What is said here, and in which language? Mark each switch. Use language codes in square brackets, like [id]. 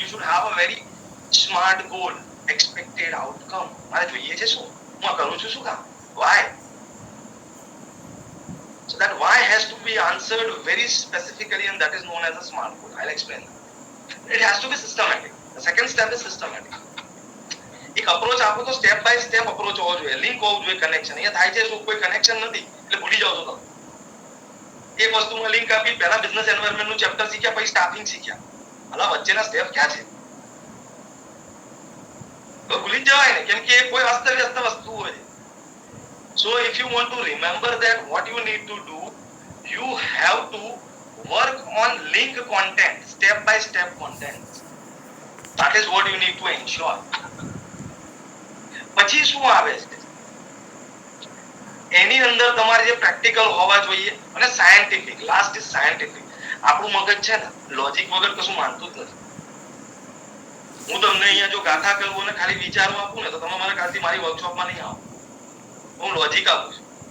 [en] You should have a very smart goal, expected outcome. [gu] મારે જોઈએ છે શું? હું આ કરું છું શું કામ? [en] Why? So that why has to be answered very specifically, and that is known as a SMART goal. I'll explain that. It has to be systematic. The second step is systematic. [gu] એક approach આપો તો step by step approach હોવો જોઈએ, link હોવું જોઈએ, connection. અહીંયા થાય છે શું, કોઈ કનેક્શન નથી એટલે ભૂલી જાવ છો તમે. એક વસ્તુમાં લિંક આપી, પહેલા બિઝનેસ એન્વાયરમેન્ટ નું ચેપ્ટર શીખ્યા, પછી સ્ટાફિંગ શીખ્યા, હાલા વચ્ચેના સ્ટેપ ક્યાં છે તો ભૂલી જ જવાય ને, કેમ કે કોઈ અસ્તવ્યસ્ત વસ્તુ હોય. [en] So if you want to remember that, what you need to do, you have to work on link content, step by step content. That is what you need to ensure. [gu] પછી શું આવે છે એની અંદર તમારે જે પ્રેક્ટિકલ હોવા જોઈએ અને સાયન્ટિફિક. [en] Last is scientific. [gu] આપણું મગજ છે ને લોજિક વગર કશું માનતું જ નથી. હું તમને અહીંયા જો ગાથા કરું અને ખાલી વિચારો આપું ને તો તમે મારા કાલથી મારી વર્કશોપમાં નહીં આવો. હું લોજિક આપું છું.